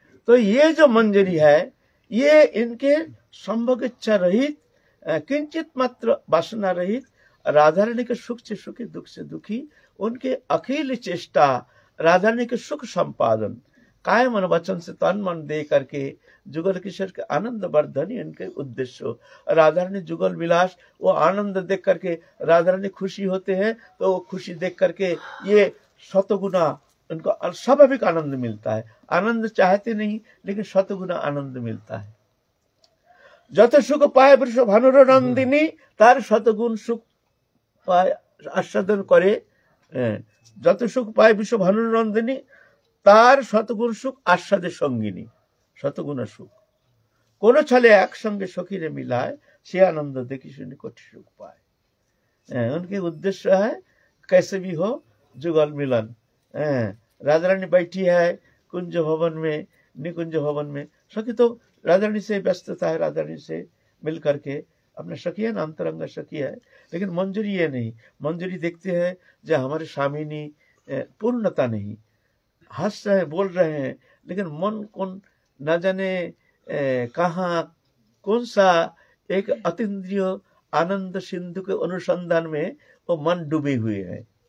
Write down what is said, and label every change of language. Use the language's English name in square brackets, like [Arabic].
[Hindi] तो ये जो मंजरी है, ये इनके संभोग इच्छा रहित, किंचित मात्र वासना रहित, राधारानी के सुख से सुखी, दुख से दुखी, उनके अखिल चेष्टा राधारानी के सुख संपादन, काय मन वचन से तन मन दे करके जुगल किशोर के आनंद वर्धन ही इनके उद्देश्य। राधारानी जुगल विलास, वो आनंद देख करके राधारानी खुशी होते हैं, तो वो खुशी देख करके ये शतगुना उनको स्वाभाविक आनंद मिलता है। आनंद चाहते नहीं, लेकिन शतगुना आनंद मिलता है। [Bangla] যত সুখ পায় বৃষ ভানুর নন্দিনী, তার শতগুণ সুখ পায় আস্বাদন করে। যত সুখ পায় বৃষ ভানুর নন্দিনী, তার শতগুণ সুখ আস্বাদের সঙ্গিনী। শতগুণ সুখ কোন ছলে একসঙ্গে সখীরে মিলায়, সে আনন্দ দেখি শুনি কোটি সুख [Hindi] पाए। उनके उद्देश्य है कैसे भी हो जुगल मिलन। राधा रानी बैठी है कुंज भवन में, निकुंज भवन में। सखी तो राधा रानी से व्यस्तता है, राधा रानी से मिल करके अपना सखी है ना, अंतरंगा सखी है। लेकिन मंजरी ये नहीं, मंजरी देखते हैं जो हमारे स्वामिनी पूर्णता नहीं, हंस रहे बोल रहे हैं, लेकिन मन कौन न जाने कहाँ कौन सा एक अतीन्द्रिय आनंद सिंधु के अनुसंधान में वो मन डूबे हुए हैं।